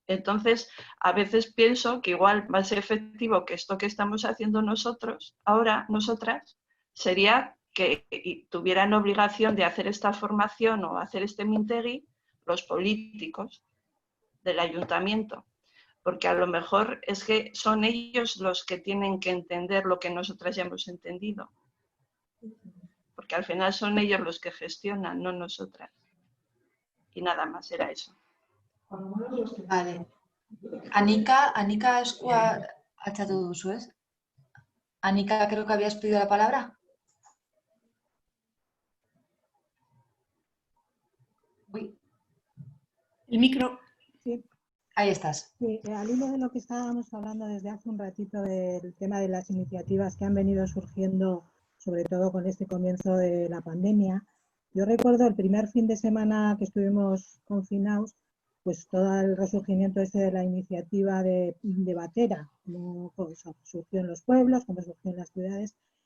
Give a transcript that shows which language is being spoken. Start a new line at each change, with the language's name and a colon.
Spanish: Entonces, a veces pienso que igual va a ser efectivo que esto que estamos haciendo nosotros, ahora, nosotras, sería que tuvieran obligación de hacer esta formación o hacer este Mintegi los políticos del ayuntamiento. Porque a lo mejor es que son ellos los que tienen que entender lo que nosotras ya hemos entendido. Porque al final son ellos los que gestionan, no nosotras. Y nada más, era eso. Vale.
Basque: Anika eskua altxatu duzu, ez?
Spanish: Anika, creo que habías pedido la palabra. Uy. El micro. Sí. Ahí estás. Sí, al hilo de lo que estábamos hablando desde hace un ratito del tema de las iniciativas que han venido surgiendo, sobre todo con este comienzo de la pandemia, yo recuerdo el primer fin de semana que estuvimos confinados, pues todo el resurgimiento de la iniciativa de Batera, como surgió en los pueblos, como surgió en las ciudades,